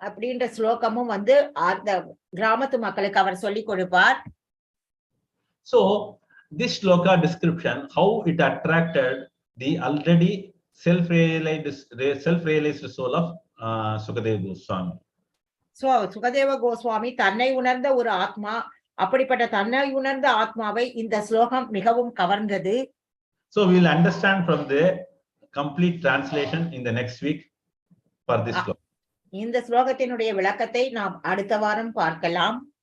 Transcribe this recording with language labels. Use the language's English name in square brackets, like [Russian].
[Tamil] அப்படின்ற ஸ்லோகமும் அந்த கிராமத்து மக்களுக்கு அவர் சொல்லிக் கொடுப்பார். [English] So this shloka description, how it attracted the already self-realized soul of Sukadeva Goswami. [Tamil] So Sukadeva Goswami தன்னை உணர்ந்த ஒரு ஆத்மா, அப்படிப்பட்ட தன்னை உணர்ந்த ஆத்மாவை இந்த ஸ்லோகம் மிகவும் கவர்ந்தது. [English] So we will understand from the complete translation in the next week for this sloka. [Tamil] இந்த ஸ்லோகத்தினுடைய விளக்கத்தை நாம் அடுத்த வாரம் பார்க்கலாம்.